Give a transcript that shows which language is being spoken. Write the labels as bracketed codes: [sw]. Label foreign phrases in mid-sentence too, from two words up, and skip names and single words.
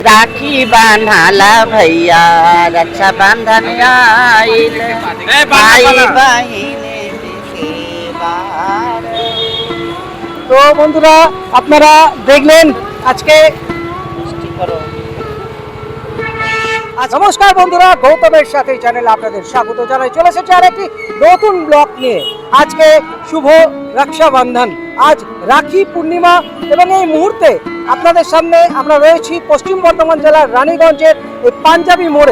[bho] राखी बांधाला भैया रक्षाबंधन आइल भाई बहिने सेवार। [bn] তো বন্ধুরা আপনারা দেখলেন আজকে নমস্কার বন্ধুরা, গৌতমের সাথে চ্যানেলে আপনাদের স্বাগত জানাই। চলে এসেছে আর একটি নতুন ব্লগ নিয়ে। আজকে শুভ রক্ষাবন্ধন, আজ রাখি পূর্ণিমা এবং এই মুহূর্তে আপনাদের সামনে আমরা রয়েছি পশ্চিম বর্ধমান জেলার রানীগঞ্জের এই পাঞ্জাবি মোড়ে।